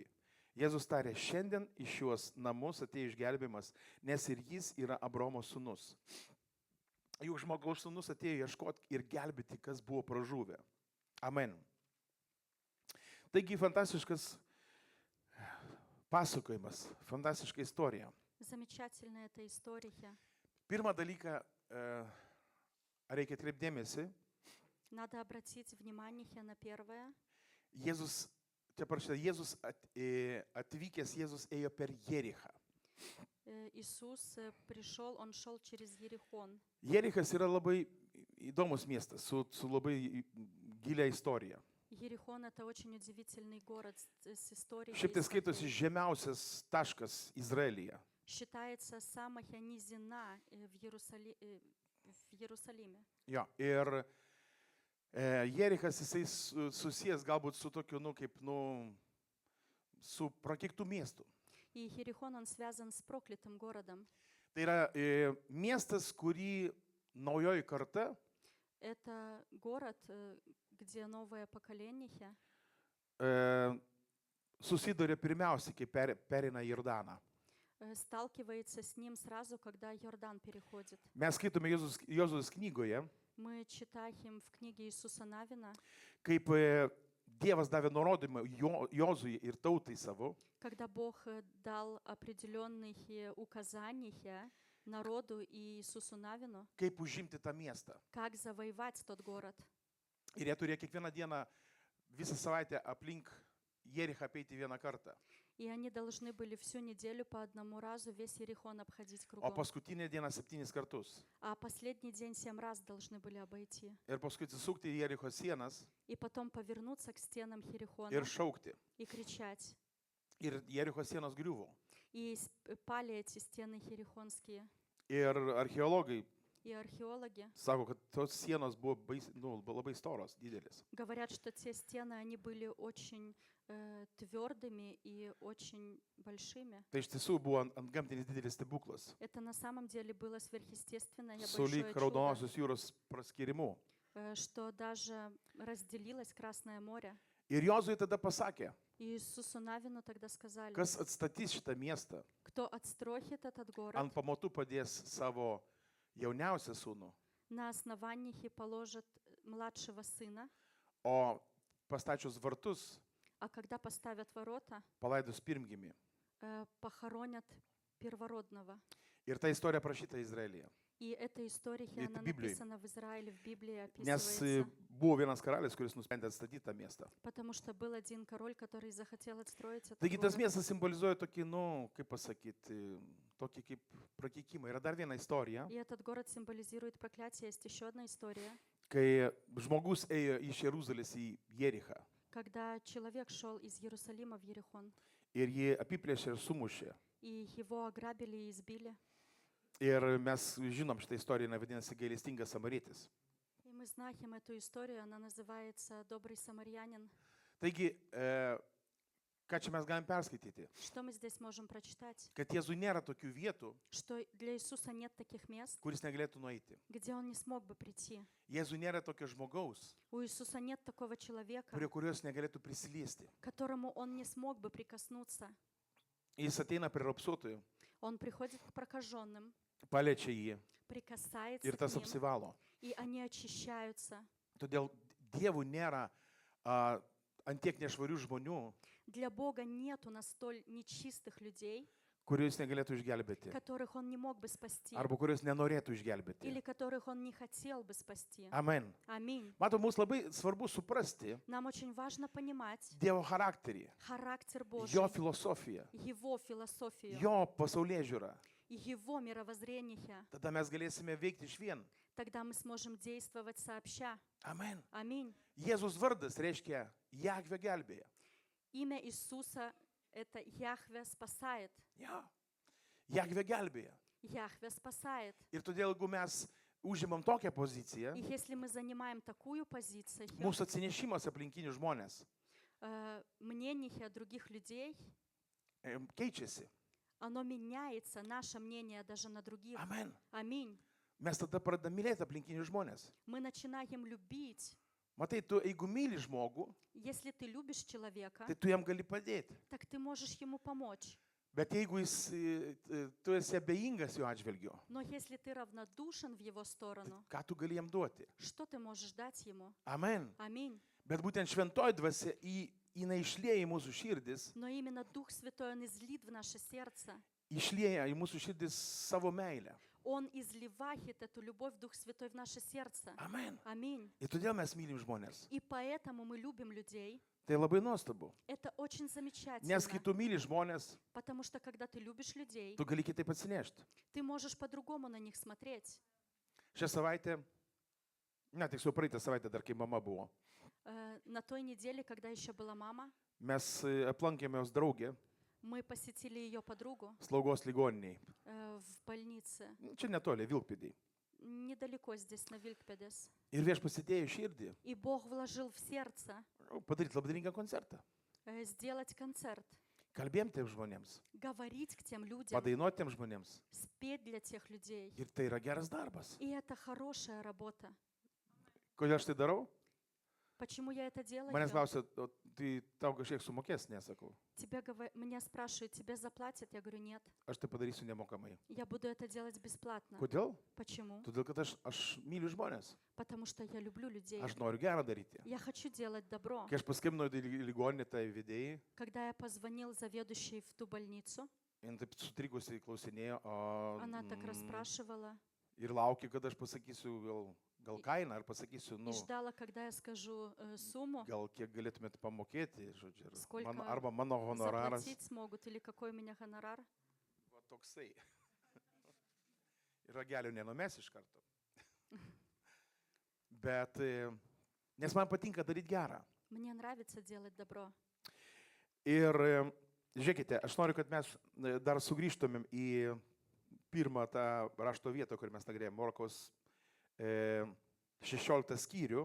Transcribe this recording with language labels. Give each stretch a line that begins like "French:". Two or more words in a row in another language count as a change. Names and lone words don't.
Lithuanian: Jėzus tarė: šiandien iš šiuos namus atėjo išgelbėjimas, nes ir jis yra Abraomo sūnus. Juk žmogaus sūnus atėjo ieškoti ir gelbėti, kas buvo pražuvę. Amen. Taigi fantastiškas pasakojimas, fantastiška istorija.
Russian: Замечательная эта история.
Lithuanian: Pirmą dalyką reikia atkreipti dėmesį.
Russian: Надо обратить внимание на первое.
Lithuanian: Jėzus, čia parašyta, Jėzus atvykęs, Jėzus ėjo per Jerichą.
Russian: Иисус пришел, Он шел через Ерихон.
Lithuanian: Jerichas yra labai įdomus miestas, su labai gilia istorija.
Russian: Ерихон — это очень удивительный город с историей.
Lithuanian: Šiaip tai skaitosi žemiausias taškas Izraelyje.
Russian: Считается самая низина в Иерусалиме.
Lithuanian: Jo, ir Jerichas jisai susijęs galbūt su tokiu, su prakeiktų miestų.
Russian: И Ерихон, он связан с проклятым городом.
Lithuanian: Tai yra miestas, kurį naujoji karta
Russian: Это город, где новое поколение
Lithuanian: e, susiduria pirmiausiai, kai perina Jordaną.
Russian: сталкивается с ним сразу, когда Иордан переходит.
Lithuanian: Mes skaitome Jozos knygoje,
Russian: Мы читаем в книге Иисуса Навина,
Lithuanian: kaip Dievas davė nurodymą Jozui ir tautai savo,
Russian: когда Бог дал определенные указания народу и Иисусу Навину,
Lithuanian: kaip užimti tą miestą.
Russian: как завоевать тот город.
Lithuanian: Ir jie turėjo kiekvieną dieną, visą savaitę aplink Jerichą apeiti vieną kartą.
Russian: И они должны были всю неделю по одному разу весь Иерихон обходить
Lithuanian: O
Russian: кругом.
Lithuanian: paskutinę dieną 7 kartus.
Russian: А последний день 7 раз должны были обойти.
Lithuanian: Ir paskui atsisukti į Jericho sienas
Russian: И потом повернуться к стенам Херихона
Lithuanian: ir šaukti.
Russian: и кричать.
Lithuanian: Ir Jericho sienos griuvo.
Russian: И пали эти стены херихонские.
Lithuanian: Ir archeologai
Russian: И археологи
Lithuanian: sako, kad tos sienos buvo labai storos, didelis.
Russian: говорят, что те стены, они были очень твердыми и очень большими.
Lithuanian: Tai iš tiesų buvo antgamtinis didelis stebuklas.
Russian: Это на самом деле было сверхъестественное
Lithuanian: Sulyg
Russian: большое чудо,
Lithuanian: Raudonosios jūros praskirimu.
Russian: что даже разделилось Красное море.
Lithuanian: Ir Jozui tada pasakė,
Russian: И Иисусу Навину тогда сказали,
Lithuanian: kas atstatys šitą miestą,
Russian: кто отстроит этот город,
Lithuanian: ant pamatų padės savo jauniausią sūnų,
Russian: на основании положит младшего сына,
Lithuanian: o pastačius vartus
Russian: а когда поставят ворота,
Lithuanian: palaidus pirmgimį.
Russian: похоронят первородного.
Lithuanian: Ir ta istorija prašyta Izraelyje.
Russian: И эта история, Это она Библия. написана в Израиле, в Библии
Lithuanian: Nes
Russian: описывается.
Lithuanian: buvo vienas karalius, kuris nusprendė atstatyti tą miestą.
Russian: Потому что был один король, который захотел отстроить этот
Lithuanian: Taigi tas
Russian: город.
Lithuanian: miestas simbolizuoja tokį, kaip pasakyti, tokį kaip prakeikimą. Yra dar viena istorija,
Russian: И этот город символизирует проклятие. Есть еще одна история,
Lithuanian: kai žmogus ėjo iš Jeruzalės į Jerichą
Russian: когда человек шел из Иерусалима в Ерихон,
Lithuanian: ir jį apiplėšė ir sumušė.
Russian: и его ограбили и избили.
Lithuanian: Ir mes žinom šitą istoriją, jinai vadinasi gailestingas samarietis.
Russian: И мы знаем эту историю, она называется «Добрый самарянин».
Lithuanian: Taigi, ką čia mes galim perskaityti?
Russian: Что мы здесь можем прочитать?
Lithuanian: Kad Jėzui nėra tokių vietų,
Russian: Что для Иисуса нет таких мест,
Lithuanian: kuris negalėtų nueiti.
Russian: где Он не смог бы прийти.
Lithuanian: Jėzui nėra tokio žmogaus,
Russian: У Иисуса нет такого человека,
Lithuanian: prie kurios negalėtų prisiliesti.
Russian: к которому Он не смог бы прикоснуться.
Lithuanian: Jis ateina prie rapsuotojų,
Russian: Он приходит к прокаженным,
Lithuanian: paliečia jį
Russian: прикасается
Lithuanian: ir tas
Russian: к ним,
Lithuanian: apsivalo.
Russian: и они очищаются.
Lithuanian: Todėl Dievui nėra ant tiek nešvarių žmonių,
Russian: Для Бога нету настоль нечистых людей,
Lithuanian: kuriuos negalėtų išgelbėti.
Russian: которых Он не мог бы спасти,
Lithuanian: Arba kuriuos nenorėtų
Russian: или
Lithuanian: išgelbėti.
Russian: которых Он не хотел бы спасти.
Lithuanian: Amen.
Russian: Аминь.
Lithuanian: Matom, mums labai svarbu suprasti
Russian: Нам очень важно понимать
Lithuanian: Dievo charakterį,
Russian: характер Божий,
Lithuanian: jo filosofiją,
Russian: Его философию,
Lithuanian: jo pasaulėžiūrą.
Russian: Его мировоззрение.
Lithuanian: Tada mes galėsime veikti išvien.
Russian: Тогда мы сможем действовать сообща.
Lithuanian: Amen.
Russian: Аминь.
Lithuanian: Jėzus vardas reiškia Jahve gelbėja.
Russian: Имя Иисуса — это Яхве спасает.
Lithuanian: Ja. Jahve gelbėja.
Russian: Яхве спасает.
Lithuanian: Ir todėl, jeigu mes užimam tokią poziciją,
Russian: И если мы занимаем такую позицию,
Lithuanian: mūsų atsinešimas aplinkinių žmonės
Russian: мнение других людей,
Lithuanian: keičiasi.
Russian: оно меняется, наше мнение даже на других.
Lithuanian: Amen.
Russian: Аминь.
Lithuanian: Mes tada pradedam mylėti aplinkinius žmonės.
Russian: Мы начинаем любить.
Lithuanian: Matai, tu jeigu myli žmogų,
Russian: Если ты любишь человека,
Lithuanian: tai tu jam gali padėti.
Russian: так ты можешь ему помочь.
Lithuanian: Bet jeigu tu esi abejingas jo atžvilgiu,
Russian: Но если ты равнодушен в его сторону,
Lithuanian: ką tu gali jam duoti?
Russian: что ты можешь дать ему?
Lithuanian: Amen.
Russian: Аминь.
Lithuanian: Bet būtent šventoji dvasia jinai išlieja į mūsų širdis,
Russian: Но именно Дух Святой, Он излит в наше сердце.
Lithuanian: išlieja į mūsų širdis savo meilę.
Russian: Он изливает эту любовь, Дух Святой, в наше сердце.
Lithuanian: Amen.
Russian: Аминь.
Lithuanian: Ir todėl mes mylim žmonės.
Russian: И поэтому мы любим людей.
Lithuanian: Tai labai nuostabu.
Russian: Это очень замечательно.
Lithuanian: Nes kai tu myli žmonės,
Russian: Потому что когда ты любишь людей,
Lithuanian: tu gali kitaip atsinešti.
Russian: ты можешь по-другому на них смотреть.
Lithuanian: Šią savaitę, tiksliau praeitą savaitę dar kai mama buvo,
Russian: На той неделе, когда еще была мама,
Lithuanian: mes aplankėme jos draugę
Russian: мы посетили ее подругу
Lithuanian: slaugos ligoniniai.
Russian: в больнице,
Lithuanian: Čia netoli, Vilkpėdėj.
Russian: недалеко здесь, на Вилькпедес.
Lithuanian: Ir vieš pasidėjo širdį
Russian: И Бог вложил в сердце
Lithuanian: padaryti labdaringą koncertą.
Russian: сделать концерт,
Lithuanian: Kalbėjom tiem žmonėms,
Russian: говорить к тем людям,
Lithuanian: padainuoti tiem žmonėms.
Russian: спеть для тех людей.
Lithuanian: Ir tai yra geras darbas.
Russian: И это хорошая работа.
Lithuanian: Kodėl aš tai darau?
Russian: Почему я это
Lithuanian: Manęs
Russian: делаю?
Lithuanian: klausia, "O tai tau kažkiek sumokės, nesakau.
Russian: Меня спрашивают, тебе заплатят? Я говорю, нет.
Lithuanian: Aš tai padarysiu nemokamai.
Russian: Я буду это делать бесплатно.
Lithuanian: Kodėl?
Russian: Почему?
Lithuanian: Todėl, kad aš myliu žmonės.
Russian: Потому что я люблю людей.
Lithuanian: Aš noriu gerą daryti.
Russian: Я хочу делать добро.
Lithuanian: Kai aš paskambinau į ligoninę tai vedėjai,
Russian: Когда я позвонил заведующей в ту больницу,
Lithuanian: jin taip sutrikusiai klausinėjo
Russian: она так расспрашивала
Lithuanian: ir laukė, kad aš pasakysiu gal kainą, ar pasakysiu,
Russian: и ждала, когда я скажу сумму,
Lithuanian: gal kiek galėtumėte pamokėti, žodžiu,
Russian: Сколько
Lithuanian: arba mano honoraras.
Russian: заплатить смогут или какой у меня гонорар.
Lithuanian: Va toksai. Ir ragelio nenumes iš karto. Bet, nes man patinka daryti gerą.
Russian: Мне нравится делать добро.
Lithuanian: Ir žiūrėkite, aš noriu, kad mes dar sugrįžtumėm į pirmą tą rašto vietą, kur mes nagrinėjome, Morkaus 16 skyrių.